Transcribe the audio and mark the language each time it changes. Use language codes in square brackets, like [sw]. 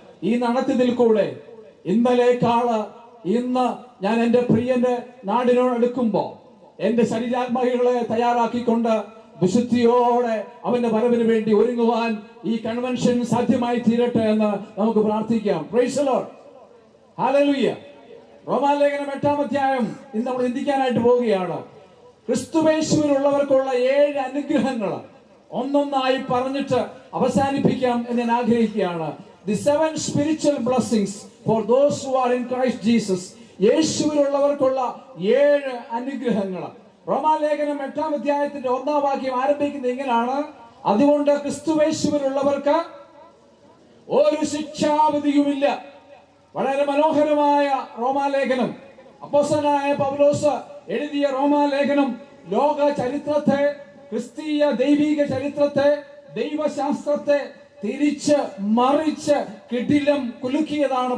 [ml] ഈ നടത്തിയതിൽ കൂടെ ഇന്നലേക്കാള് ഇന്ന് ഞാൻ എന്റെ പ്രിയന്റെ നാടിനോട് അടുക്കുമ്പോ എന്റെ ശരീരാത്മാക്കളെ തയ്യാറാക്കിക്കൊണ്ട് വിശുദ്ധിയോടെ അവന്റെ വരവിന് വേണ്ടി ഒരുങ്ങുവാൻ ഈ കൺവെൻഷൻ സാധ്യമായി തീരട്ടെ എന്ന് നമുക്ക് പ്രാർത്ഥിക്കാം. [en] Praise the Lord. [ml] ഹല്ലേലൂയ. റോമാലേഖനം 8-ാം അധ്യായം ഇന്ന് നമ്മൾ ചിന്തിക്കാനായിട്ട് പോവുകയാണ്. ക്രിസ്തുയേശുവിലുള്ളവർക്കുള്ള 7 അനുഗ്രഹങ്ങൾ ഒന്നൊന്നായി പറഞ്ഞിട്ട് അവസാനിപ്പിക്കാം എന്ന് ഞാൻ ആഗ്രഹിക്കുകയാണ്. [en] The 7 spiritual blessings for those who are in Christ Jesus. [ml] യേശുവിലുള്ളവർക്കുള്ള 7 അനുഗ്രഹങ്ങൾ. റോമാലേഖനം 8-ാം അധ്യായത്തിന്റെ 1-ാം വാക്യം ആരംഭിക്കുന്നത് ഇങ്ങനെയാണ്: അതുകൊണ്ട് ക്രിസ്തുയേശുവിലുള്ളവർക്ക് ഒരു ശിക്ഷാവിധിയുമില്ല. വളരെ മനോഹരമായ റോമാലേഖനം. അപ്പോസ്തലനായ പൗലോസ് എഴുതിയ റോമാലേഖനം ലോക ചരിത്രത്തെ, ക്രിസ്തീയ ദൈവിക ചരിത്രത്തെ, ദൈവശാസ്ത്രത്തെ തിരിച്ച് മറിച്ച് കിടിലം കുലുക്കിയതാണ്.